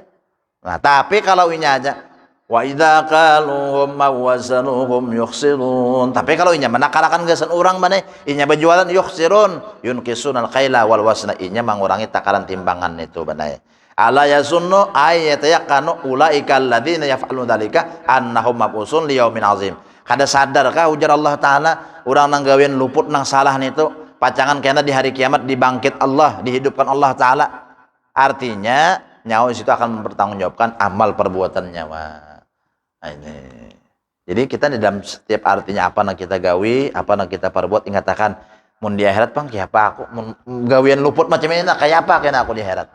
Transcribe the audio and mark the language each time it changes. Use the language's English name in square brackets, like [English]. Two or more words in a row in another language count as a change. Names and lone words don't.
[Banjar] Nah, tapi kalau inya aja [Arabic] وإذا كالوهم وزنوهم يخسرون. [Banjar] Tapi kalau inya menakarakan gasan orang mana inya berjualan [Arabic] يخسرون ينقصون الكيل والوزن [Banjar] inya mengurangi takaran timbangan itu banai. [Arabic] ألا يظن أي يتيقن أولئك الذين يفعلون ذلك أنهم مبعوثون ليوم عظيم. [Banjar] Kada sadarkah ujar Allah taala urang nang gawean luput nang salah nitu pacangan kena di hari kiamat dibangkit Allah, dihidupkan Allah taala. [Indonesian] Artinya nyawa itu akan mempertanggungjawabkan amal perbuatannya. [Banjar] Nah, ini. Jadi kita di dalam setiap artinya apa nak kita gawi, apa nak kita perbuat ingatakan mun di akhirat pang kiapa aku gawian luput macam ini kayak apa kena aku di akhirat.